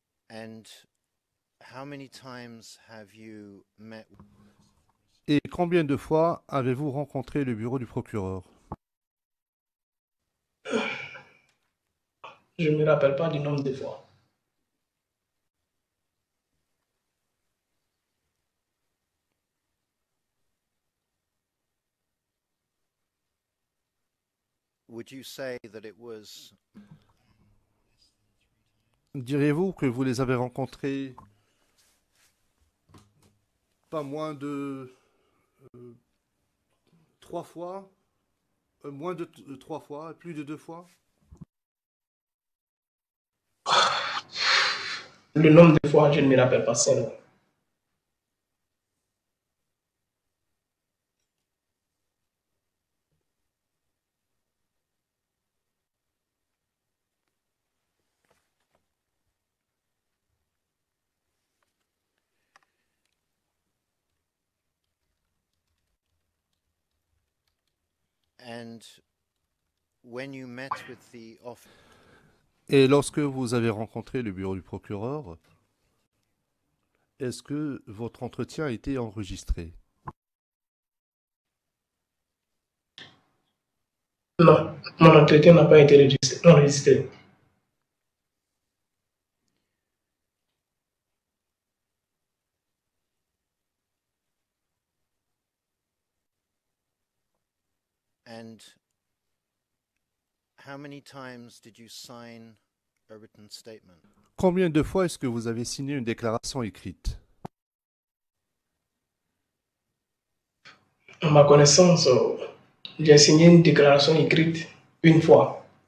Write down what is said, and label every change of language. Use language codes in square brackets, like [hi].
[en] And how many times have you met? [fr] Et combien de fois avez-vous rencontré le bureau du procureur? Je ne me rappelle pas du nombre de fois. [en] Would you say that it was [fr] Diriez-vous que vous les avez rencontrés pas moins de 3 fois, moins de 3 fois, plus de 2 fois? Le nombre de fois, je ne me rappelle pas seulement. [en] and when you met with the office? [fr] Et lorsque vous avez rencontré le bureau du procureur, est-ce que votre entretien a été enregistré? Non, mon entretien n'a pas été enregistré. [en] And how many times did you sign a written statement? [fr] Combien de fois est-ce que vous avez signé une déclaration écrite? À ma connaissance, j'ai signé une déclaration écrite une fois.